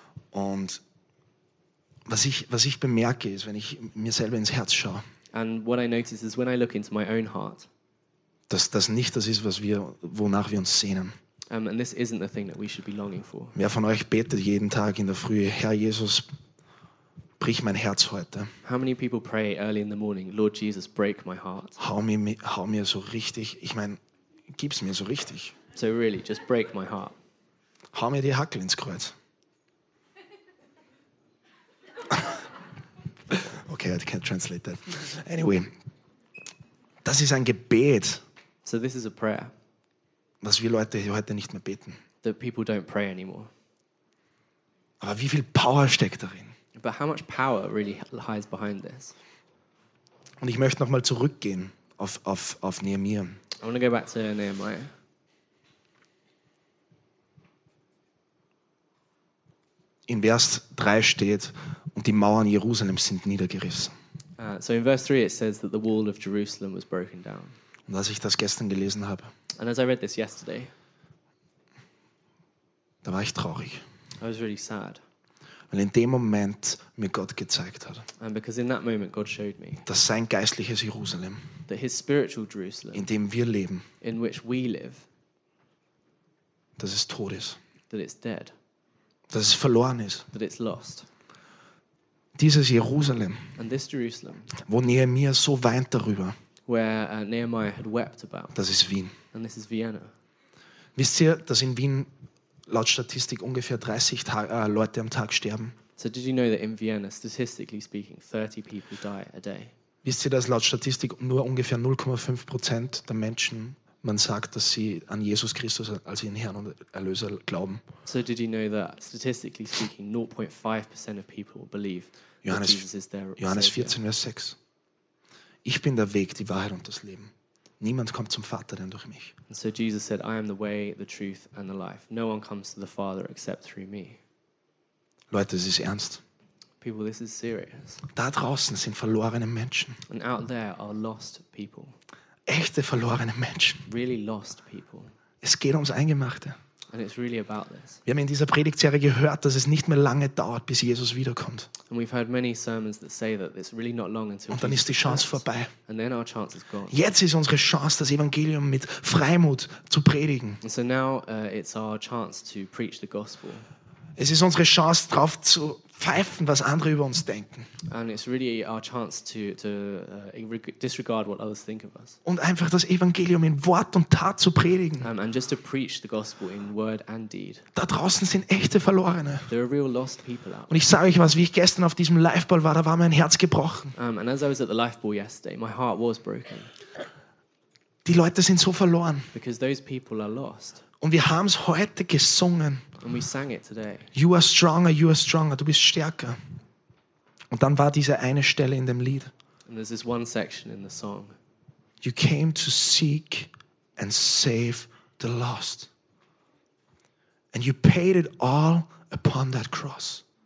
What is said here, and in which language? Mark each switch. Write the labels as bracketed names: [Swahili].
[German] Und was ich bemerke ist, wenn ich mir selber ins Herz schaue. [English] And what I notice is when I look into my own heart. [German] Das nicht das ist, was wir, wonach wir uns sehnen. [English] And this isn't the thing that we should be longing for. [German] Wer von euch betet jeden Tag in der Früh, Herr Jesus, brich mein Herz heute. [English] How many people pray early in the morning, Lord Jesus, break my heart. [German] Hau mir so richtig, ich meine, gib's mir so richtig. [English] So really, just break my heart. [German] Hau mir die Hackel ins Kreuz. [English] Okay, I can't translate that. Anyway, [German] das ist ein Gebet. [English] So this is a prayer. [German] Was wir Leute heute nicht mehr beten. [English] That people don't pray anymore. [German] Aber wie viel Power steckt darin? [English] But how much power really lies behind this? [German] Und ich möchte nochmal zurückgehen auf Nehemiah. [English] I want to go back to Nehemiah. [German] In Vers 3 steht, und die Mauern Jerusalems sind niedergerissen. [English] So in verse 3 it says that the wall of Jerusalem was broken down. [German] Und als ich das gestern gelesen habe, [English] and as I read this yesterday, [German] da war ich traurig. [English] I was really sad. [German] Weil in dem Moment mir Gott gezeigt hat, [English] and because in that moment God showed me, [German] dass sein geistliches Jerusalem, [English] that his spiritual Jerusalem, [German] in dem wir leben, [English] in which we live, [German] dass es tot ist. [English] That it's dead. [German] Dass es verloren ist. [English] That it's lost. [German] Dieses Jerusalem, [English] and this Jerusalem, [German] wo Nehemiah so weint darüber, [English] where Nehemiah had wept about, [German] das ist Wien. [English] And this is Vienna. [German] Wisst ihr, dass in Wien laut Statistik ungefähr 30 Leute am Tag sterben? [English] So did you know that in Vienna, statistically speaking, 30 people die a day? [German] Wisst ihr, dass laut Statistik nur ungefähr 0,5% der Menschen, man sagt, dass sie an Jesus Christus als ihren Herrn und Erlöser glauben? [English] So did you know that statistically speaking 0.5% of people believe Johannes, that Jesus is their Savior? [German] Johannes 14, Vers 6. Ich bin der Weg, die Wahrheit und das Leben. Niemand kommt zum Vater, denn durch mich. [English] And so Jesus said, I am the way, the truth and the life. No one comes to the Father except through me. [German] Leute, das ist ernst. [English] People, this is serious. [German] Da draußen sind verlorene Menschen. [English] And out there are lost people. [German] Echte verlorene Menschen. [English] Really lost people. [German] Es geht ums Eingemachte. [English] And it's really about this. [German] Wir haben in dieser Predigtserie gehört, dass es nicht mehr lange dauert, bis Jesus wiederkommt. [English] And we've heard many sermons that say that it's really not long until. [German] Und dann ist die Chance vorbei. [English] And then our chance is gone. [German] Jetzt ist unsere Chance, das Evangelium mit Freimut zu predigen. [English] And so now it's our chance to preach the gospel. [German] Es ist unsere Chance, drauf zu pfeifen, was andere über uns denken. [English] And it's really our chance to disregard what others think of us. [German] Und einfach das Evangelium in Wort und Tat zu predigen. [English] And just to preach the gospel in word and deed. [German] Da draußen sind echte Verlorene. [English] There are real lost people out. [German] Und ich sage euch was, wie ich gestern auf diesem Liveball war, da war mein Herz gebrochen. [English] And as I was at the Liveball yesterday, my heart was broken. [German] Die Leute sind so verloren. [English] Because those people are lost. [German] Und wir haben es heute gesungen. [English] And we sang it today. You are stronger, [German] du bist stärker. Und dann war diese eine Stelle in dem Lied. [English] And there's this one section in the song. You came to seek and save the lost. And you paid it all upon that cross.